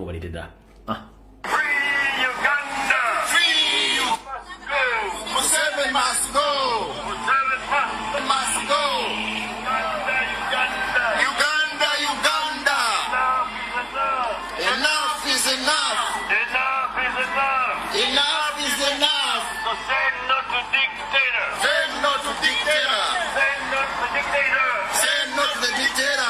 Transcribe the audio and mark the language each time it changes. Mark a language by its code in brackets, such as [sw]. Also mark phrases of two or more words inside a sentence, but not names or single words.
[en] balirida. Free Uganda! Free Uganda! Museveni must go! Museveni must go! Uganda! Uganda! Uganda! Enough is enough! Enough is enough! Enough is enough! So say no to dictator! Say no to dictator! Say no to the dictator! Say no to the dictator!